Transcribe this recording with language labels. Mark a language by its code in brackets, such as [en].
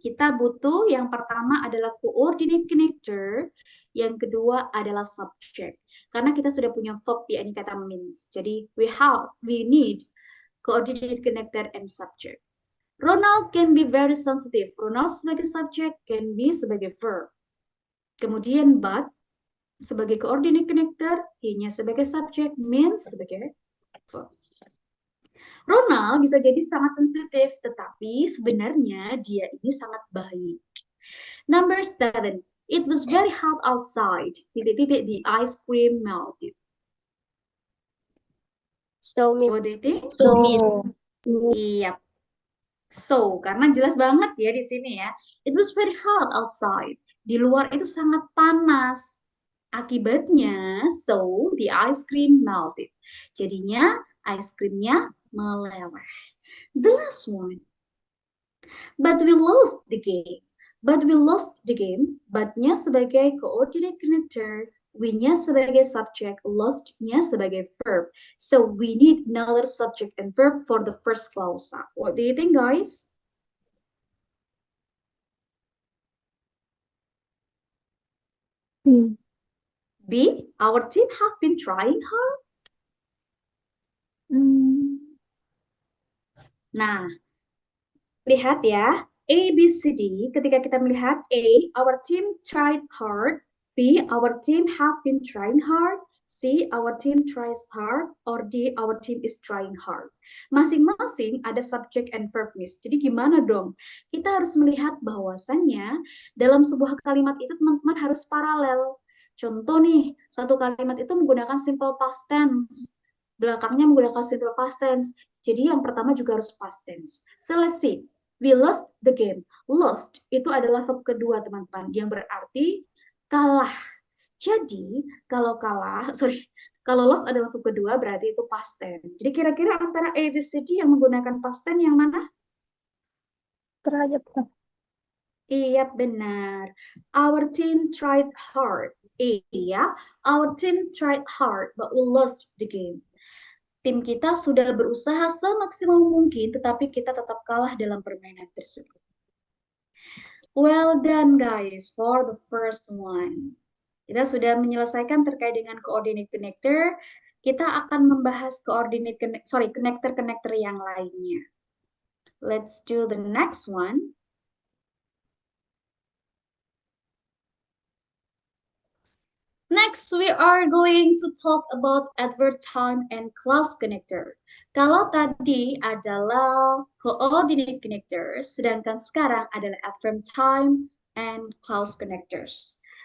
[id] Kita butuh yang pertama adalah coordinate connector, yang kedua adalah subject. Karena kita sudah punya verb ya, ini kata means. Jadi [en] we need coordinate connector and subject. Ronald can be very sensitive. [id] Ronald sebagai subject, can be sebagai verb. Kemudian but sebagai coordinate connector, he-nya sebagai subject, means sebagai verb. Ronald bisa jadi sangat sensitif, tetapi sebenarnya dia ini sangat baik. [en] Number 7. It was very hot outside. [id] Titik-titik, [en] the ice cream melted. So, What do you think? So, [id] Iya. So, karena jelas banget ya di sini ya. [en] It was very hot outside. [id] Di luar itu sangat panas. Akibatnya, [en] so the ice cream melted. [id] Jadinya, ice creamnya meleleh. [en] The last one. But we lost the game. But we lost the game. [id] But-nya sebagai coordinate connector, we-nya sebagai subject, lost-nya sebagai verb. [en] So we need another subject and verb for the first clause. What do you think, guys? B. B. Our team have been trying hard. [id] Nah, lihat ya. A, B, C, D. Ketika kita melihat [en] A, our team tried hard. B, our team have been trying hard. C, our team tries hard. Or D, our team is trying hard. [id] Masing-masing ada subject and verb, Miss. Jadi gimana dong? Kita harus melihat bahwasannya dalam sebuah kalimat itu teman-teman harus paralel. Contoh nih, satu kalimat itu menggunakan simple past tense. Belakangnya menggunakan simple past tense. Jadi yang pertama juga harus past tense. [en] So let's see. We lost the game. [id] Lost itu adalah verb kedua, teman-teman, yang berarti kalah. Jadi, kalau lost adalah verb kedua, berarti itu past tense. Jadi kira-kira antara A, B, C, D yang menggunakan past tense yang mana? Terakhir. Iya, benar. [en] Our team tried hard. Iya, our team tried hard, but we lost the game. [id] Tim kita sudah berusaha semaksimal mungkin, tetapi kita tetap kalah dalam permainan tersebut. [en] Well done, guys, for the first one. [id] Kita sudah menyelesaikan terkait dengan coordinate connector. Kita akan membahas connector-connector yang lainnya. [en] Let's do the next one. Next, we are going to talk about adverb time and clause connector. [id] Kalau tadi adalah coordinate connector, sedangkan sekarang adalah adverb time and clause connectors.